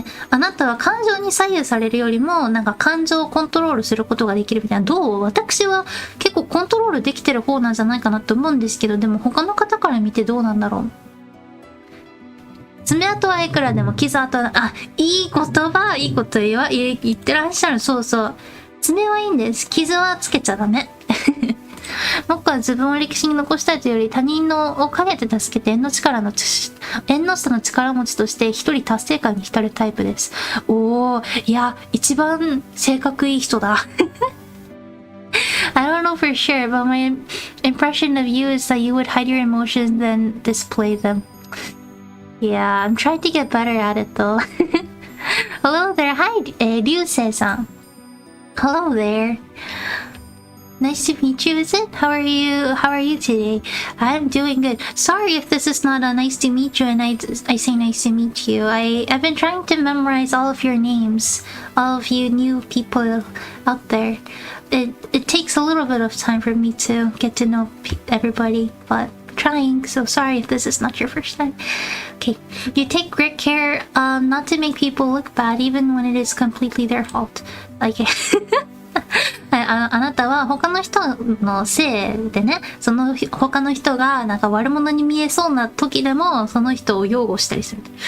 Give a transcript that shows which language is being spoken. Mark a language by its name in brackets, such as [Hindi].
[Japanese] あなたは感情に左右されるよりもなんか感情をコントロールすることができるみたいな。どう？私は結構コントロールできてる方なんじゃないかなって思うんですけど、でも他の方から見てどうなんだろう。爪痕はいくらでも傷跡は、あ、いい言葉、いいこと言ってらっしゃる。そう。爪はいいんです。傷はつけちゃダメ。僕は自分を歴史に残したいというより他人のを陰で助けて縁の下の力持ちとして一人達成感に浸るタイプです。おー、いや、一番性格いい人だ。 [English] I don't know for sure, but my impression of you is that you would hide your emotions then display them. Yeah, I'm trying to get better at it though. Hello there, hi, Ryusei-san. Hello there.Nice to meet you, is it? How are you today? I'm doing good. Sorry if this is not a nice to meet you and I say nice to meet you. I've been trying to memorize all of your names, all of you new people out there. It takes a little bit of time for me to get to know everybody, but I'm trying, so sorry if this is not your first time. Okay, you take great care not to make people look bad even when it is completely their fault. [Japanese] Likeあなたは他の人のせいでね、その他の人がなんか悪者に見えそうな時でもその人を擁護したりする。